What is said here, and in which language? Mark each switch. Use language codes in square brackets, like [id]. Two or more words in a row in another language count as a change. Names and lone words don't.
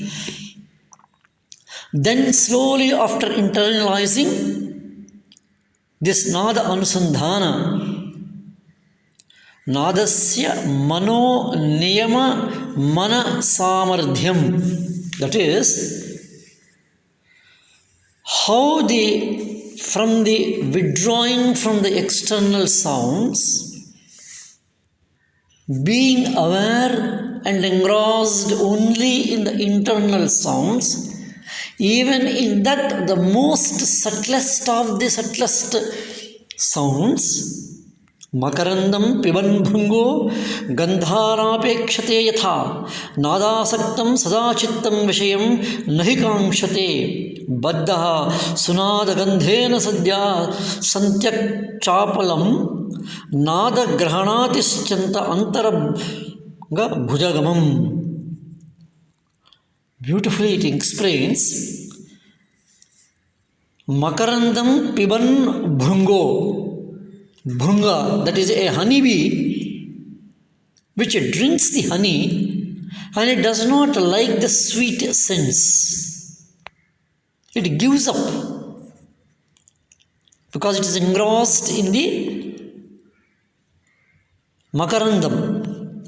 [en] Then slowly, after internalizing this [sa] Nada Anusandhana, Nadasya Mano Niyama Mana Samardhyam, [en] that is, how from the withdrawing from the external sounds, being aware and engrossed only in the internal sounds, even in that the most subtlest of the subtlest sounds, [sa] Makarandam piban bhungo gandharapekshate yatha nadasaktam sadachittam vishayam nahikamshate baddha sunada gandhena sadhya santyak chapalam nada grahanatishyanta antaraga bhujagamam. [en] Beautifully it explains, [sa] Makarandam piban bhungo, bhunga, [en] that is a honeybee which drinks the honey and it does not like the sweet scents. It gives up. because it is engrossed in the Makarandam.